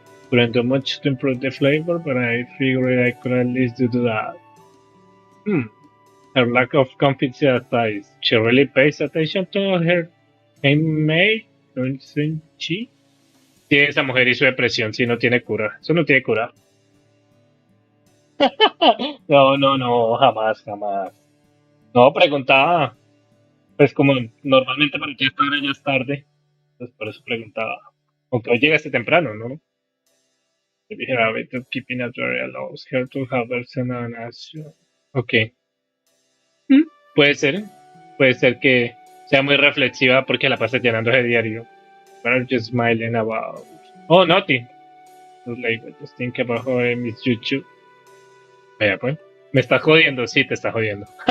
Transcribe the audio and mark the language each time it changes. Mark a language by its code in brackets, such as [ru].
[en] Couldn't do much to improve the flavor, but I figured I could at least do that. Her lack of confidence aside, she really pays attention to her handmade, doesn't she? [es] Sí, esa mujer y su depresión, sí, no tiene cura. Eso no tiene cura. No, jamás. No, preguntaba. Pues como normalmente para ti esta hora ya es tarde, pues por eso preguntaba. Aunque hoy llegaste temprano, ¿no? [en] The habit of keeping a diary allows her to have an action. Ok. [es] Puede ser que sea muy reflexiva porque la pasa llenando ese diario. [en] But just smiling about. Oh, nothing. Like, just think about how I miss YouTube. [es] Vaya, pues. Me está jodiendo, sí, te está jodiendo.